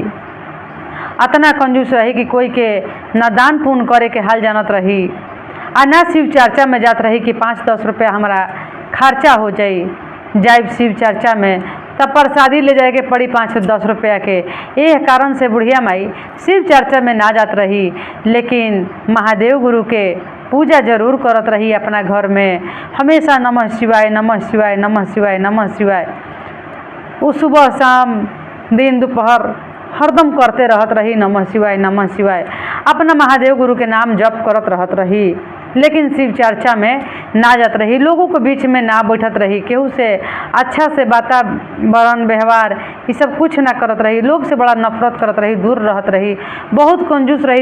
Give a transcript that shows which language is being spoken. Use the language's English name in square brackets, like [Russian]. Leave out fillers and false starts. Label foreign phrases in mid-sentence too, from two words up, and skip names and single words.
[Bhojpuri] अतना कंजूस रही कि कोई के न दान पुण्य करे के हाल जानत रही आ ना शिव चर्चा में जात रही कि 5-10 रुपया हमारा खर्चा हो जाई। जाइब शिव चर्चा में तब प्रसादी ले जाए के पड़ी 5-10 रुपया के। यह कारण से बुढ़िया माई शिव चर्चा में ना जात रही, लेकिन महादेव गुरु के पूजा जरूर करत रही अपना घर में। हमेशा [Sanskrit] नमः शिवाय नमः शिवाय नमः शिवाय नमः शिवाय [Bhojpuri] वो सुबह शाम दिन दोपहर हरदम करते रहत रही। [Sanskrit] नमः शिवाय नमः शिवाय [Bhojpuri] अपना महादेव गुरु के नाम जप करत रहत रही, लेकिन शिव चर्चा में ना जात रही। लोगों के बीच में ना बैठत रही। केहू से अच्छा से वातावरण व्यवहार ये सब कुछ ना करत रही। लोग से बड़ा नफरत करत रही, दूर रहत रही। बहुत कंजूस रही।